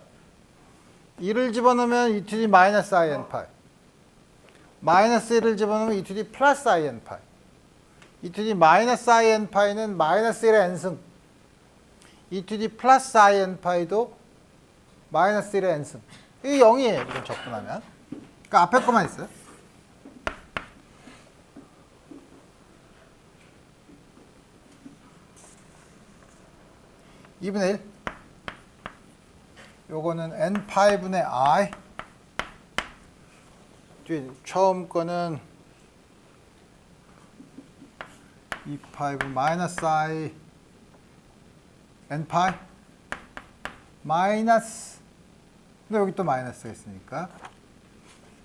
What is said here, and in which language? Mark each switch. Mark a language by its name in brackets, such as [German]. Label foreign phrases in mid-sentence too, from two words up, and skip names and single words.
[Korean] 1을 집어넣으면 [English] e to the [Korean] 마이너스 in 파이. 마이너스 1을 집어넣으면 [English] e to the [Korean] 플러스 in 파이. [English] e to the [Korean] 마이너스 in 파이는 마이너스 1의 n승. [English] e to the [Korean] 플러스 in 파이도 마이너스 1의 n승. 이게 0이에요. 이걸 적분하면. 그러니까 앞에 거만 있어요. (2분의 1) 요거는 n 파이분의 i 뒤에 처음 거는 2파이브 마이너스 i n 파이 마이너스 근데 여기 또 마이너스가 있으니까